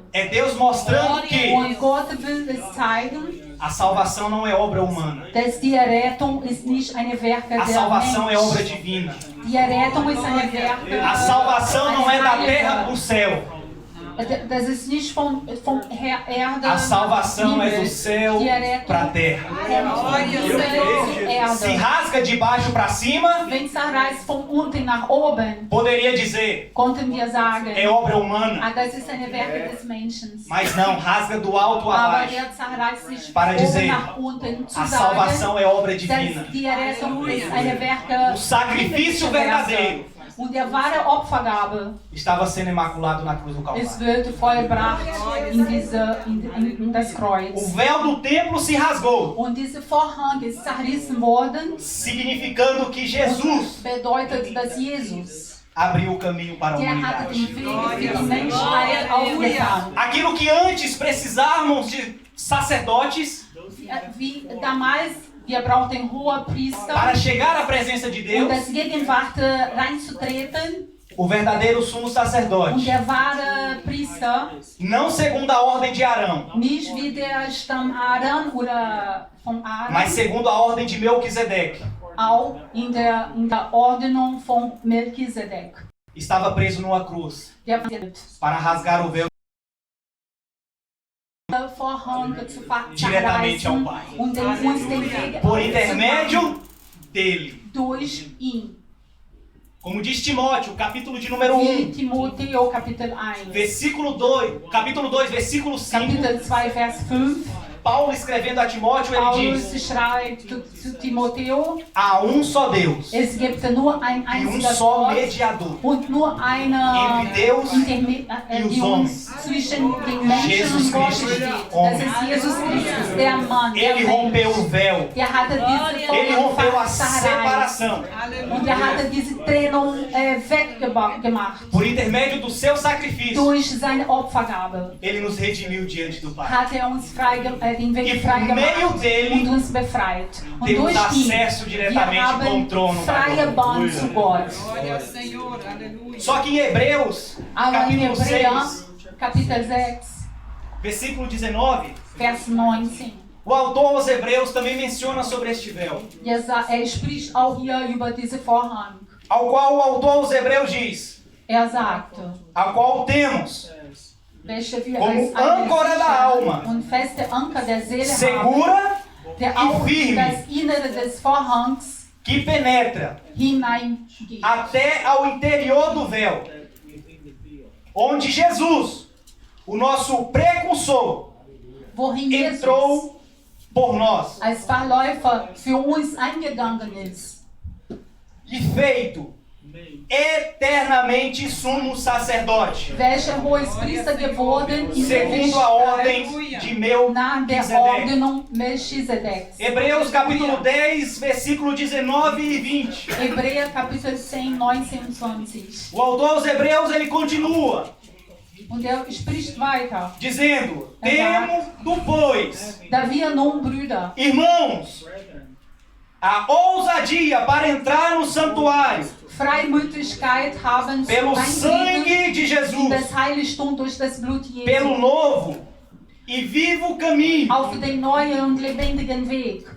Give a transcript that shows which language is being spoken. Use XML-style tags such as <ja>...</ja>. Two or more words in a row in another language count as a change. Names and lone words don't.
<pt>É Deus mostrando que</pt> <de>Und Gott will es zeigen,</de> <pt>a salvação não é obra humana.</pt> <de>dass die Errettung ist nicht eine Werke</de> <pt>A</pt> <de>der</de> <pt>salvação é obra</pt> <de>Mensch.</de> <pt>divina.</pt> <de>Die Errettung ist eine Werke.</de> <pt>A salvação não é da terra para o céu.</pt> <de>Das ist nicht von Erde.</de> <pt>A salvação é do</pt> <de>Himmel.</de> <pt>céu</pt> <de>Die Errettung</de> <pt>para a terra.</pt> <de>kommt von Himmel zu</de> <pt>Se</pt> <de>Erde.</de> <pt>rasga de baixo para cima,</pt> <de>Wenn es zerreißt von unten nach oben,</de> <pt>poderia dizer,</pt> <de>konnten wir sagen,</de> <pt>é obra humana.</pt> <de>ah, das ist eine Werke des Menschen.</de> <pt>Mas não, rasga do alto a</pt> <de>Aber</de> <pt>baixo.</pt> <de>er zerreißt sich</de> <pt>Para</pt> <de>von</de> <pt>dizer,</pt> <de>oben nach unten zu</de> <pt>A</pt> <de>sagen,</de> <pt>salvação é obra divina.</pt> <de>dass die Errettung ist eine Werke</de> <pt>O sacrifício verdadeiro</pt> <de>und der wahre Opfergabe.</de> <pt>estava sendo imaculado na cruz do</pt> <de>Es</de> <pt>Calvário.</pt> <de>wird vollbracht in das</de> <pt>O</pt> <de>Kreuz.</de> <pt>véu do templo se rasgou,</pt> <de>Und dieser Vorhang ist zerrissen worden.</de> <pt>significando que Jesus</pt> <de>Bedeutet, dass Jesus,</de> <pt>abriu o caminho para a</pt> <de>der hatte</de> <pt>humanidade.</pt> <de>den Weg für die Menschheit aufgetan.</de> <pt>Aquilo que antes precisávamos de sacerdotes</pt> <de>Wie damals, wir brauchten Hohepriester,</de> <pt>para chegar à presença de</pt> <de>um</de> <pt>Deus,</pt> <de>das Gegenwart reinzutreten.</de> <pt>o verdadeiro sumo</pt> <de>Und</de> <pt>sacerdote,</pt> <de>der wahre Priester,</de> <pt>não segundo a ordem de Arão,</pt> <de>nicht wie der Stamm Aaron oder von Aaron,</de> <pt>mas segundo a ordem de Melquisedeque,</pt> <de>auch in der Ordnung von Melchisedek.</de> <pt>estava preso numa cruz</pt> <de>Der</de> <pt>para rasgar o véu</pt> <de>Vorhang zu</de> <pt>diretamente ao</pt> <de>zerreißen</de> <pt>Pai,</pt> <de>und uns den Weg</de> <pt>por</pt> <de>zu</de> <pt>intermédio dele.</pt> <de>durch ihn.</de> <pt>Como diz Timóteo, capítulo de número</pt> <de>Wie</de> <pt>1,</pt> <de>Timotheo Kapitel 1.</de> <pt>versículo 2, capítulo 2, versículo 5,</pt> <de>Kapitel 2, Vers 5.</de> <pt>Paulo escrevendo a Timóteo, ele</pt> <de>Paulus</de> <pt>diz:</pt> <de>schreibt zu Timotheo,</de> <pt>há um só Deus</pt> <de>es gibt nur ein</de> <pt>e</pt> <de>einziger</de> <pt>só</pt> <de>Gott</de> <pt>mediador</pt> <de>und nur eine</de> <pt>entre Deus e os</pt> <de>die uns zwischen den Menschen</de> <pt>Jesus</pt> <de>und Gott Christus, steht.</de> <pt>Homem.</pt> <de>Das ist Jesus Christus, der Mann, der</de> <pt>Ele rompeu o</pt> <de>Mensch.</de> <pt>véu,</pt> <de>Der hatte diese</de> <pt>ele rompeu a</pt> <de>zerreißt</de> <pt>separação</pt> <de>und er hatte diese Trennung weggemacht.</de> <pt>por intermédio do seu sacrifício.</pt> <de>Durch seine Opfergabe</de> <pt>Ele nos redimiu diante do Pai.</pt> <de>hat er uns den Weg</de> <pt>E por meio</pt> <de>freigemacht</de> <pt>dele</pt> <de>und uns befreit. Und</de> <pt>temos</pt> <de>durch ihn</de> <pt>acesso</pt> <de>wir</de> <pt>diretamente com o</pt> <de>haben</de> <pt>trono da</pt> <de>freie</de> <pt>glória.</pt> <de>Bahn zu Gott.</de> <pt>Só que em Hebreus,</pt> <de>Aber in</de> <pt>capítulo</pt> <de>Hebräer,</de> <pt>6,</pt> <de>Kapitel 6,</de> <pt>versículo 19,</pt> <de>Vers 19,</de> <pt>o autor aos Hebreus também menciona sobre este véu,</pt> <de>er spricht auch hier über diese Vorhang.</de> <pt>ao qual o autor aos Hebreus diz,</pt> <de>Er sagt,</de> <pt>ao qual temos</pt> <de>welche wir</de> <pt>como</pt> <de>als eine</de> <pt>âncora da</pt> <de>sichere</de> <pt>alma,</pt> <de>und feste Anker der Seele haben,</de> <pt>segura</pt> <de>der auch</de> <pt>e firme.</pt> <de>das Innere des Vorhangs</de> <pt>que penetra</pt> <de>hineingeht.</de> <pt>até ao interior do véu, onde Jesus, o nosso precursor,</pt> <de>Wohin Jesus</de> <pt>entrou por nós</pt> <de>als Verläufer für uns eingegangen ist</de> <pt>e feito eternamente sumo sacerdote,</pt> <de>welcher Hohepriester geworden in der</de> <pt>segundo a ordem</pt> <de>Ewigkeit</de> <pt>de</pt> <de>nach der</de> <pt>Melquisedeque.</pt> <de>Ordnung Melchisedeks.</de> <pt>Hebreus capítulo 10, versículo 19 e 20.</pt> <de>Hebräer Kapitel 10, 19 und 20.</de> <pt>O autor aos Hebreus ele continua</pt> <de>Und er spricht weiter.</de> <pt>dizendo: temo, pois,</pt> <de>Da wir nun, Brüder,</de> <pt>irmãos, a ousadia para entrar no santuário</pt> <de>Freimütigkeit haben zu</de> <pt>pelo</pt> <de>Eintreten</de> <pt>sangue de</pt> <de>in</de> <pt>Jesus,</pt> <de>das Heiligtum durch das Blut</de> <pt>pelo</pt> <de>Jesu,</de> <pt>novo e vivo caminho</pt> <de>auf den neuen und lebendigen Weg,</de>